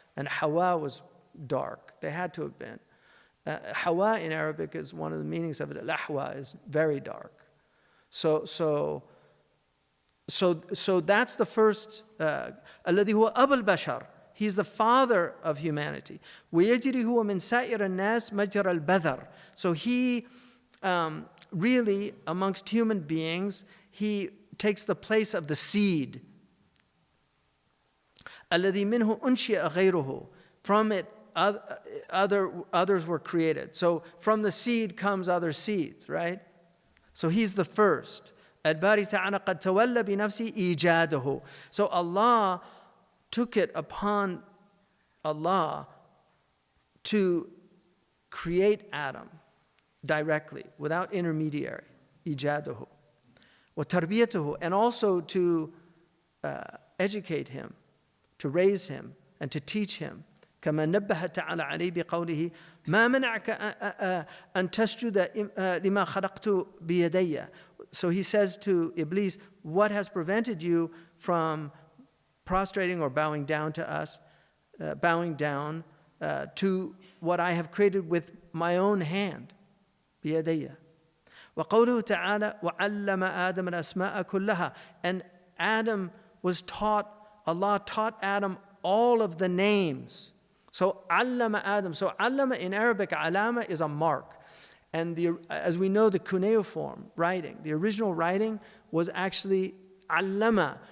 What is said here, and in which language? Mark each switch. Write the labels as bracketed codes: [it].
[en] And Hawa was dark. They had to have been. Hawa in Arabic is one of the meanings of it. Al-ahwa is very dark. So that's the first. [ar] الذي هو أبو البشر. [en] He's the father of humanity. [ar] ويجري هو من سائر الناس مجرى البذر. [en] So he really, amongst human beings, he takes the place of the seed. [ar] الذي منه أنشئ غيره. [en] From it, others were created. So from the seed comes other seeds, right? So he's the first. [ar] الباري تعالى قد تولى بنفسه إيجاده. [en] So Allah took it upon Allah to create Adam directly, without intermediary. [ar] إيجاده. وتربيته, [en] and also to educate him, to raise him, and to teach him. [ar] كما نبه تعالى عليه بقوله ما منعك أن تسجد لما خلقت بيدي. [en] So he says to Iblis, what has prevented you from prostrating or bowing down to us, bowing down to what I have created with my own hand, [ar] بيدي. وقوله تعالى وعلم آدم الأسماء كلها. [en] And Adam was taught, Allah taught Adam all of the names. So allama Adam. So allama in Arabic, alama is a mark. And as we know, the cuneiform writing, the original writing was actually allama.